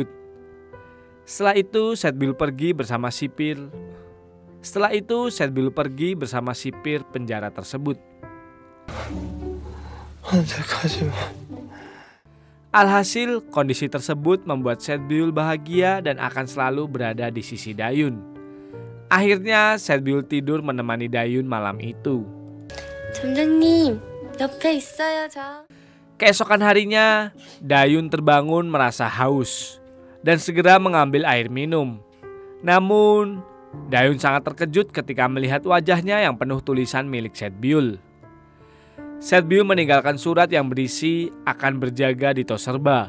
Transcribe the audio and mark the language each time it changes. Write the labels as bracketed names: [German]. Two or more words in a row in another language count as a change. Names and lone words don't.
[Indonesian] Setelah itu, Setbiul pergi bersama sipir penjara tersebut. Alhasil, kondisi tersebut membuat Setbiul bahagia dan akan selalu berada di sisi Dayun. Akhirnya, Setbiul tidur menemani Dayun malam itu. [Korean] 점장님, 옆에 있어요, 저. [Indonesian] Keesokan harinya, Dayun terbangun merasa haus dan segera mengambil air minum. Namun, Dayun sangat terkejut ketika melihat wajahnya yang penuh tulisan milik Setbiul. Setbiul meninggalkan surat yang berisi akan berjaga di Toserba.